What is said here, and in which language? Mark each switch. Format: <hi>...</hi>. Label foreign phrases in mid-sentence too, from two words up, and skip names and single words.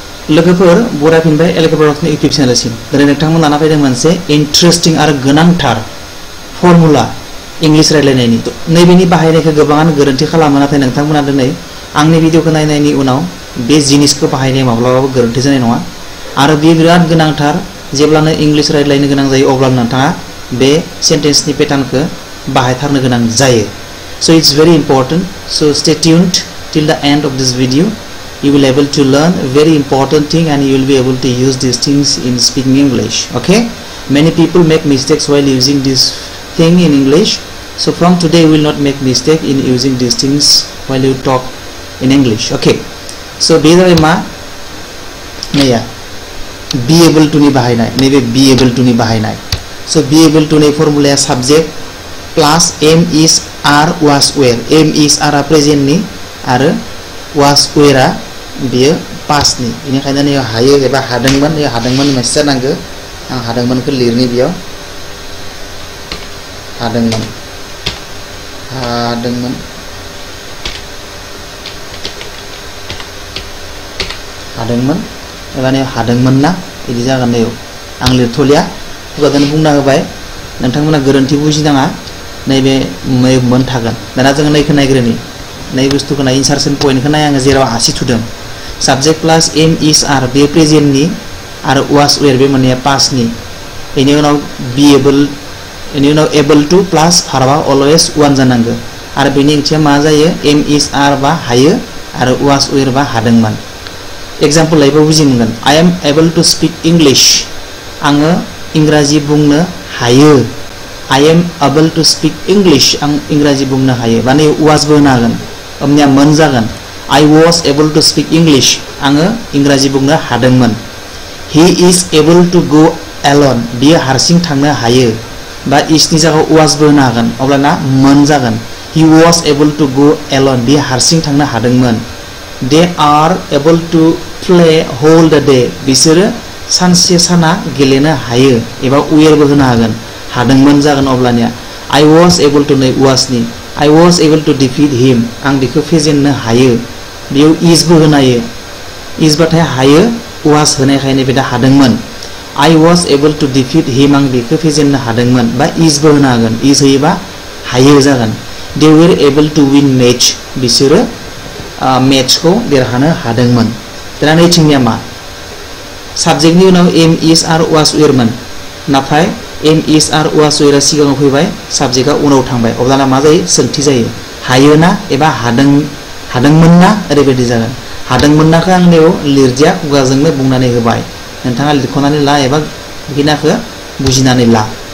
<brx>लोगोफोर बराफिनबाय एलकेब्रानि इउटिउब चेनेलसिम दिनै नोंथांमोन लाना फैदों मोनसे इन्टारेस्टिं आरो गोनांथार फर्मुला इंलिश रायलायनायनि नैबेनि बाहायनायखौ गोबाङानो गोरोन्थि खालामो नाथाय नोंथांमोना दिनै आंनि भिडिअखौ नायनायनि उनाव बे जिनिसखौ बाहायनाया माब्लाबाबो गोरोन्थि जानाय नङा आरो बेयो बिराद गोनांथार जेब्लानो इंलिश रायलायनो गोनां जायो अब्ला नोंथाङा बे सेन्टेन्सनि पेटार्नखौ बाहायथारनो गोनां जायो</brx> <en>so it's very important so stay tuned till the end of this video you will able to learn a very important thing and you will be able to use these things in speaking English okay many people make mistakes while using this thing in English so from today you will not make mistake in using these things while you talk in English okay so</en> <brx>बेजाबाय मा नैया</brx> <en>be able to</en> <brx>नि बाहायनाय नैबे</brx> <en>be able to</en> <brx>नि बाहायनाय</brx> <en>so be able to</en> <brx>नि फर्मुलाया</brx> <en>subject plus am is are was were am is are present</en> <brx>नि आरो</brx> <en>was were</en> <brx>आ बियो past नि बेनिखायनो नै हायो एबा हादोंमोन नै हादोंमोन मेसेज नांगो आं हादोंमोनखौ लिरनि बियाव हादोंमोन हादोंमोन हादोंमोन एबा नै हादोंमोन ना बिदि जागोन नै आं लिरथलिया खुगाजों बुंना होबाय नोंथांमोना गोरोन्थि बुजिनाङा नैबे मोन थागोन दाना जों नैखौ नायग्रोनि नै बुस्थुखौ नाय इनसारसन पॉइंटखौ नाय आङो जेराव आसि थुदों</brx> <en>subject plus am is are</en> <brx>बे प्रेजेंट नि आरो</brx> <en>was were</en> <brx>बे मोननाया पास्ट नि बेनि उनाव</brx> <en>be able</en> <brx>बेनि उनाव</brx> <en>able to plus verb always one</en> <brx>जानांगौ आरो बेनि ओंथिया मा जायो</brx> <en>am is are</en> <brx>बा हायो आरो</brx> <en>was were</en> <brx>बा हादोंमोन एग्जांपल लायोबा बुजि मोनगोन</brx> <en>I am able to speak English</en> <brx>आङो इंराजि बुंनो हायो</brx> <en>I am able to speak English</en> <brx>आं इंराजि बुंनो हायो माने वाज बो होनो हागोन ओमनिया मोन जागोन</brx> <en>I was able to speak English</en> <brx>आङो इंराजि बुंनो हादोंमोन</brx> <en>He is able to go alone</en> <brx>बियो हारसिं थांनो हायो बा इसनि जायगायाव वाज बो होनो हागोन अब्लाना मोन जागोन</brx> <en>He was able to go alone</en> <brx>बियो हारसिं थांनो हादोंमोन</brx> <en>They are able to play whole the day</en> <brx>बिसोरो सानसे साना गेलेनो हायो एबा वेयर बो होनो हागोन हादोंमोन जागोन अब्लानिया</brx> <en>I was able to</en> <brx>नै was नि</brx> <en>I was able to defeat him</en> <brx>आं बेखौ फेजेननो हायो बेयाव is बो होनो हायो is बाथाय हायो was होनायखायनो बेदा हादोंमोन</brx> <en>I was able to defeat him</en> <brx>आं बेखौ फेजेननो हादोंमोन बा is बो होनो हागोन is होयोबा हायो जागोन</brx> <en>They were able to win match</en> <brx>बिसोरो मेचखौ देरहानो हादोंमोन दाना नैथिंनिया मा साबजेक्टनि उनाव</brx> <en>am is are was were</en> <brx>मोन नाथाय</brx> <en>am is are was were</en> <brx>सिगाङाव फैबाय साबजेक्टआ उनाव थांबाय अब्लाना मा जायो सोंथि जायो हायोना एबा हादोंमोन ना ओरैबायदि जागोन हादोंमोन नाखौ आं बेयाव लिरदिया खुगाजोंनो बुंनानै होबाय नोंथाङा लिरख'नानै ला एबा बिनाखौ बुजिनानै ला</brx>